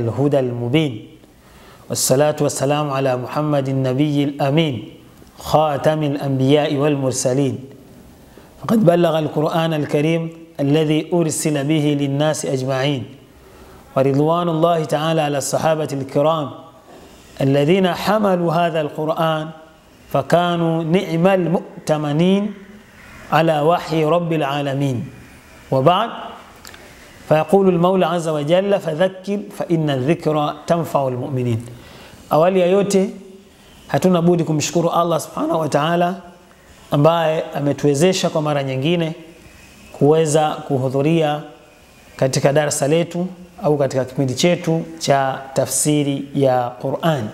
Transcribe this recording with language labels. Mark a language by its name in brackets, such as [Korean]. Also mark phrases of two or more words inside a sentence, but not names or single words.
[Arabic] الهدى المبين، والصلاة والسلام على محمد النبي الأمين خاتم الأنبياء والمرسلين، فقد بلغ القرآن الكريم الذي أرسل به للناس أجمعين، ورضوان الله تعالى على الصحابة الكرام الذين حملوا هذا القرآن فكانوا نعم المؤتمنين على وحي رب العالمين. وبعد، فيقول المولى عز وجل: فذكر فإن الذكرى تنفع المؤمنين. [Swahili] Awali ya yote hatuna budi kumshukuru Allah [Arabic] سبحانه وتعالى [Swahili] ambaye ametuwezesha kwa mara nyingine kuweza kuhudhuria katika darasa letu au katika kipindi chetu cha tafsiri ya Qur'an.